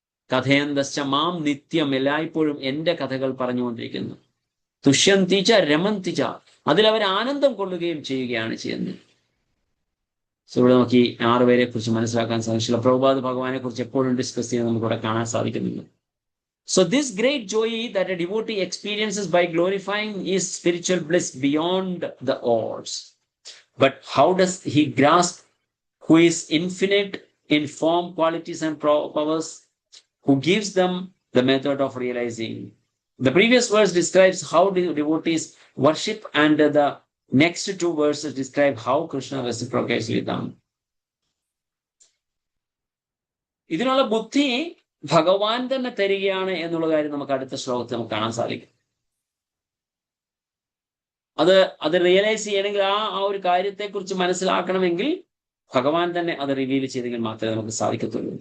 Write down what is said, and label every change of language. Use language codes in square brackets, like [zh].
[sa] കഥയന്തശ്ച മാം നിത്യം, [ml] എല്ലായ്പ്പോഴും എന്റെ കഥകൾ പറഞ്ഞുകൊണ്ടിരിക്കുന്നു. [sa] തുഷ്യന്തിച്ച രമന്തിച്ച, [ml] അതിലവർ ആനന്ദം കൊള്ളുകയും ചെയ്യുകയാണ് ചെയ്യുന്നത്. സോ ഇവിടെ നമുക്ക് ഈ 6 പേരെ കുറിച്ച് മനസ്സിലാക്കാൻ സാധിച്ചില്ല. പ്രഭുപാദ് ഭഗവാനെ കുറിച്ച് എപ്പോഴും ഡിസ്കസ് ചെയ്യുന്നത് നമുക്ക് ഇവിടെ കാണാൻ സാധിക്കുന്നുണ്ട്. [en] So this great joy that a devotee experiences by glorifying is spiritual bliss beyond the odds. But how does he grasp who is infinite in form, qualities and powers, who gives them the method of realizing? The previous verse describes how the devotees worship, and the next 2 verses describe how Krishna reciprocates with them. [ml] ഇതിനുള്ള ബുദ്ധി ഭഗവാൻ തന്നെ തരികയാണ് എന്നുള്ള കാര്യം നമുക്ക് അടുത്ത ശ്ലോകത്തിൽ നമുക്ക് കാണാൻ സാധിക്കും. അത് റിയലൈസ് ചെയ്യണമെങ്കിൽ ആ ഒരു കാര്യത്തെക്കുറിച്ച് മനസ്സിലാക്കണമെങ്കിൽ ഭഗവാൻ തന്നെ അത് റിവീൽ ചെയ്തെങ്കിൽ മാത്രമേ നമുക്ക് സാധിക്കത്തുള്ളൂ.